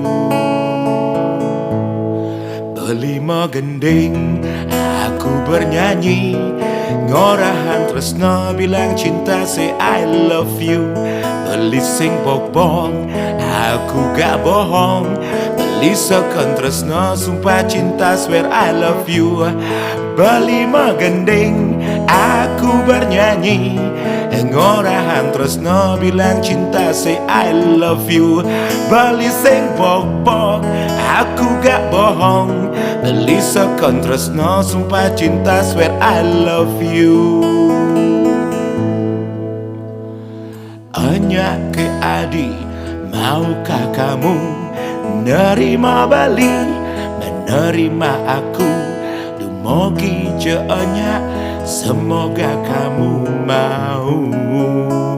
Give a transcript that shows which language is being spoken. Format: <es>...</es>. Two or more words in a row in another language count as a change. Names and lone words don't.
<ban>Belimo gending</ban> <id>aku bernyanyi,</id> <ban>ngorahang tresno</ban> <id>bilang cinta</id> <en>say I love you.</en> <ban>Beli sing bok-bok</ban> <id>aku gak bohong,</id> <ban>beli second tresno</ban> <id>sumpah cinta</id> <en>swear I love you.</en> <id>Belimo gending aku bernyanyi, ngorahang tresno bilang cinta say I love you. Beli sing bok-bok aku gak bohong, beli second tresno sumpah cinta swear I love you. Anya ke Adi, maukah kamu nerima bali, menerima aku?</id> <ban>Dumogi je enya,</ban> <id>semoga kamu mau.</id>